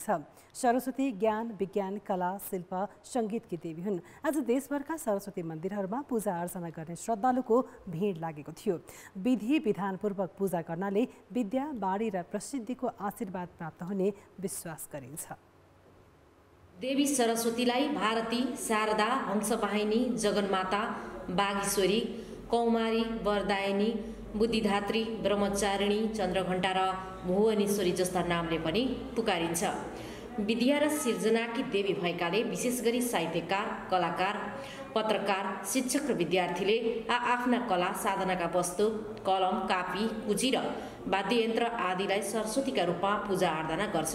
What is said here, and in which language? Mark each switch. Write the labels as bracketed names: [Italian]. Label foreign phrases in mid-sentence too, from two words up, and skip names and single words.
[Nepali] सरस्वती ज्ञान, विज्ञान, कला, शिल्प, सङ्गीतकी देवी हुन्। आज देशभरका सरस्वती मन्दिरहरूमा पूजा आर्चना गर्ने श्रद्धालुको भिड लागेको थियो। विधि विधानपूर्वक पूजा गर्नाले विद्या, बाणी र प्रसिद्धिको आशीर्वाद प्राप्त हुने विश्वास गरिन्छ। देवी सरस्वतीलाई भारती, शारदा, हंसवाहिनी, जगन्माता, बागेश्वरी, कौमारी, वरदायिनी, बुद्धिधात्री, ब्रह्मचारिणी, चन्द्रघण्टा र भुवनेश्वरी जस्ता नामले पनि पुकारिन्छ। विद्या र सिर्जनाकी देवी भएकाले विशेष गरी साहित्यकार, कलाकार, पत्रकार, शिक्षक र विद्यार्थीले आफ्ना कला साधनाका वस्तु, कलम, कापी, कुची र वाद्ययन्त्र आदिलाई सरस्वतीका रूपमा पूजा आराधना गर्छन्।